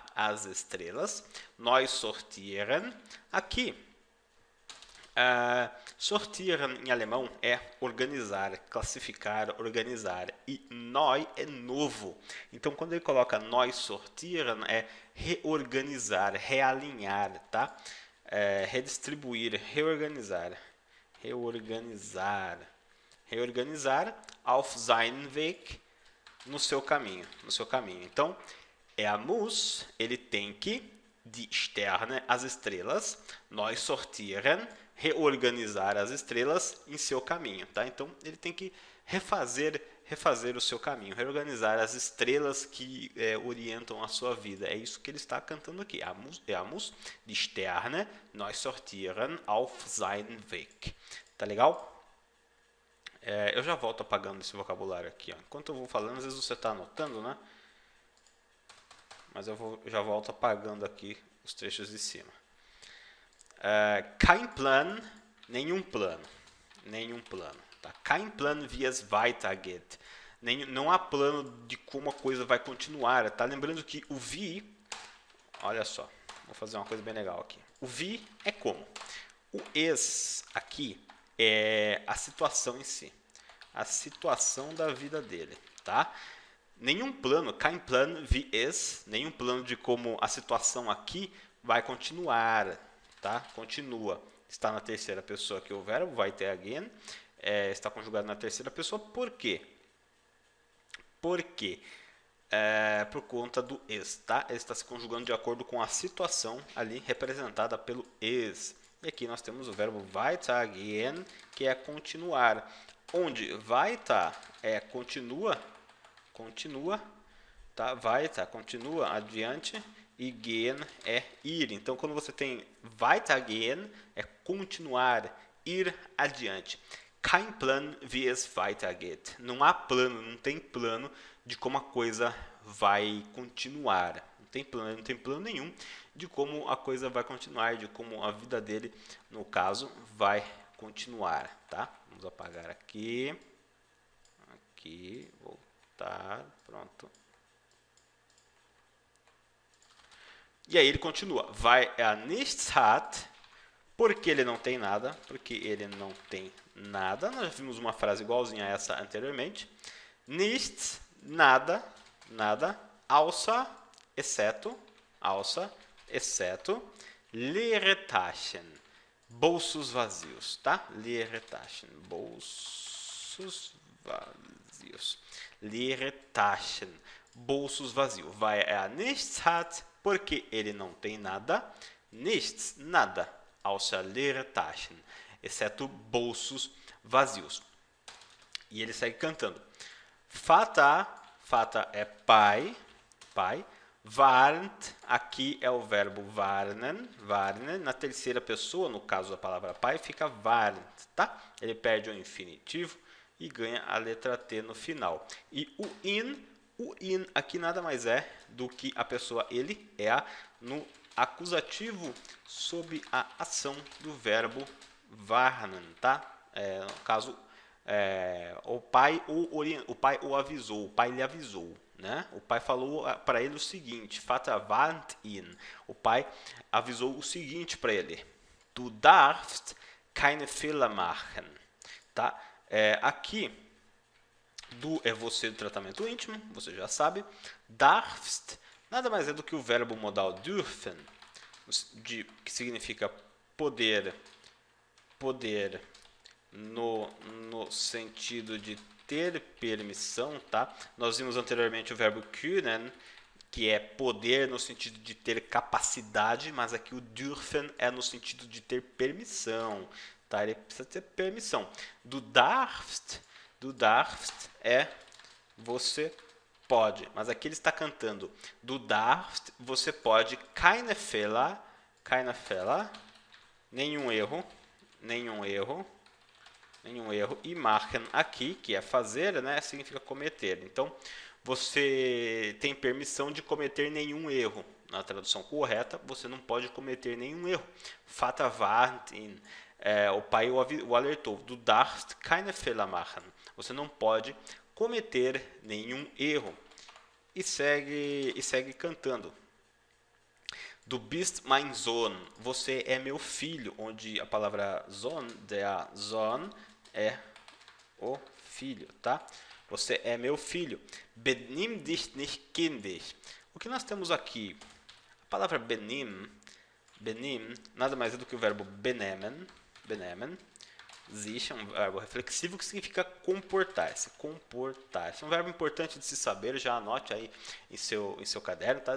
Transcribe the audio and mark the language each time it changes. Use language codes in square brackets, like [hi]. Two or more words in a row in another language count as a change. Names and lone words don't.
[pt] As estrelas, [de] nós sortieren, [pt] aqui, sortieren em alemão é organizar, classificar, organizar, e neu é novo, então quando ele coloca [de] nós sortieren [pt] é reorganizar, realinhar, tá? Redistribuir, reorganizar, [de] auf seinen Weg, [pt] no seu caminho. Então, é [de] a muss, [pt] ele tem que, [de] die Sterne, [pt] as estrelas, [de] nós sortieren, [pt] reorganizar as estrelas em seu caminho, tá? Então, ele tem que refazer o seu caminho, reorganizar as estrelas que orientam a sua vida. É isso que ele está cantando aqui. [de] A muss, die Sterne, nós sortieren, auf seinen Weg. [pt] Tá legal? Eu já volto apagando esse vocabulário aqui, ó. Enquanto eu vou falando, às vezes você está anotando, né? Mas já volto apagando aqui os trechos de cima. [de] Kein Plan, [pt] nenhum plano. Tá? [de] Kein Plan, wie es weitergeht. [pt] Não há plano de como a coisa vai continuar. Tá? Lembrando que o wie, olha só, vou fazer uma coisa bem legal aqui. O wie é como. O es aqui é a situação em si, a situação da vida dele, tá? Nenhum plano, [de] kein Plan wie es, [pt] nenhum plano de como a situação aqui vai continuar, tá? Continua. Está na terceira pessoa aqui o verbo, weitergehen. está conjugado na terceira pessoa. Por quê? Porque por conta do es, tá? Ele está se conjugando de acordo com a situação ali representada pelo es. E aqui nós temos o verbo weitergehen, que é continuar. Onde weiter é continua, tá? Weiter, continua, adiante, e gehen é ir. Então, quando você tem weitergehen, é continuar, ir adiante. [de] Kein Plan, wie es weitergeht. [pt] Não há plano, não tem plano de como a coisa vai continuar. Não tem plano nenhum de como a coisa vai continuar, de como a vida dele, no caso, vai continuar, tá? Vamos apagar aqui. Aqui, voltar, pronto. E aí ele continua. [de] Weil er nichts hat, [pt] porque ele não tem nada, porque ele não tem nada. Nós vimos uma frase igualzinha a essa anteriormente. Nichts, nada, nada, [de] außer, exceto, leere Taschen, [pt] bolsos vazios, tá? [de] Leere Taschen, [pt] bolsos vazios. [de] Leere Taschen, [pt] bolsos vazios. [de] Weil er nichts hat, [pt] porque ele não tem nada. [de] Nichts, nada, außer leere Taschen, [pt] exceto bolsos vazios. E ele segue cantando. Vater é pai. Warnt, aqui é o verbo warnen. Na terceira pessoa, no caso da palavra pai, fica warnt, tá? Ele perde o infinitivo e ganha a letra T no final. E o in aqui nada mais é do que a pessoa ele, no acusativo sob a ação do verbo warnen, tá? No caso, o pai o avisou, o pai lhe avisou, né? O pai falou para ele o seguinte, [de] Vater warnt ihn. [pt] O pai avisou o seguinte para ele: [de] Du darfst keine Fehler machen, [pt] tá? Aqui, du é você do tratamento íntimo, você já sabe. Darfst nada mais é do que o verbo modal dürfen, que significa poder no sentido de ter permissão, tá? Nós vimos anteriormente o verbo können, que é poder no sentido de ter capacidade, mas aqui o dürfen é no sentido de ter permissão, tá? Ele precisa ter permissão. [de] Du darfst [pt] é você pode, mas aqui ele está cantando. [de] Du darfst, [pt] você pode, [de] keine Fehler, [pt] nenhum erro, e machen aqui, que é fazer, né, significa cometer. Então, você tem permissão de cometer nenhum erro. Na tradução correta, você não pode cometer nenhum erro. [de] Vater warnt ihn. [pt] O pai o alertou. [de] Du darfst keine Fehler machen. [pt] Você não pode cometer nenhum erro. E segue cantando. [de] Du bist mein Sohn. [pt] Você é meu filho. Onde a palavra Sohn, [de] der Sohn, [pt] é o filho, tá? Você é meu filho. [de] Benimm dich nicht kindisch. [pt] O que nós temos aqui? A palavra benimm, nada mais é do que o verbo [de] benehmen, sich, [pt] é um verbo reflexivo que significa comportar-se. É um verbo importante de se saber, já anote aí em seu caderno, tá?